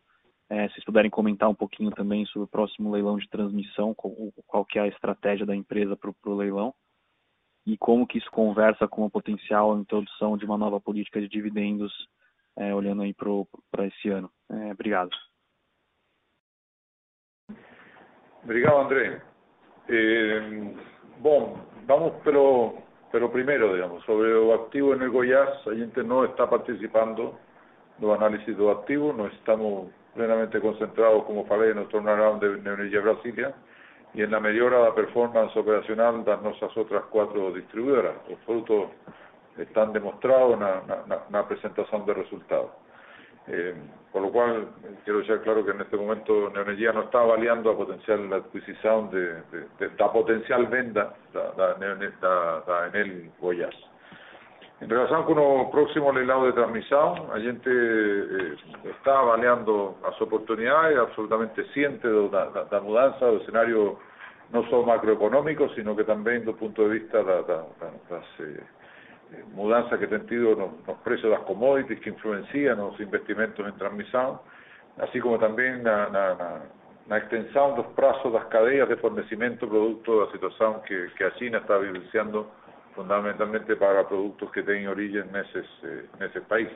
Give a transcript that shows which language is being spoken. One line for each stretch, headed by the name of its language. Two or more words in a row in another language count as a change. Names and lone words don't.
Portuguese: Se vocês puderem comentar um pouquinho também sobre o próximo leilão de transmissão, qual que é a estratégia da empresa para o leilão, e como que isso conversa com a potencial introdução de uma nova política de dividendos, olhando aí para esse ano. Obrigado. Obrigado, André. Bom, vamos pelo primero, digamos, sobre o activo
Spanish: en el
Portuguese: Goiás. A gente
Spanish: no está participando no análisis do activo, no estamos plenamente concentrados,
Portuguese: como falei,
Spanish: no turnaround de Neoenergia Brasília y en la mejora de la performance operacional de nuestras otras 4 distribuidoras. Los frutos están demostrados en la presentación de resultados. Por lo cual, quiero dejar claro que en este momento Neoenergia no está avaliando a potencial adquisición de potencial venda da Enel Goiás. En relación con el próximo leilão de transmisión,
Portuguese: a gente está avaliando
Spanish: las oportunidades, absolutamente ciente de la mudanza del escenario no solo macroeconómico, sino que también desde el punto de vista de las mudanzas que han tenido los precios de las commodities que influencian los investimentos en transmisión, así como también la extensión de los plazos de las cadenas de fornecimiento producto de la situación que a China está vivenciando fundamentalmente para productos que tienen origen en esos países.